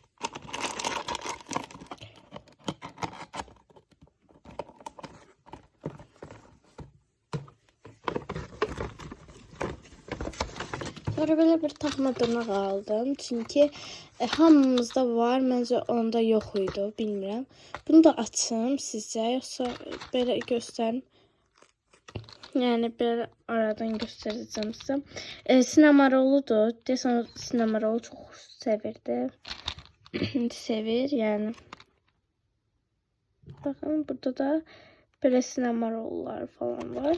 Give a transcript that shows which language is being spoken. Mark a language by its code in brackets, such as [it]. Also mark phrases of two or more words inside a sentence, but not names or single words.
[az] Sonra böyle bir taxma dırnaq aldım. Çünkü hamımızda var. Məncə onda yox idi. Bilmirəm. Bunu da açım sizcə. Yoxsa belə göstərim. [tr] Yani böyle aradan göstereceğim size. [az] Sinemaroludur. Desən sinemarolu çok sevirdi. Sevir yani. [tr] Bakın burada da böyle sinemarollar falan var.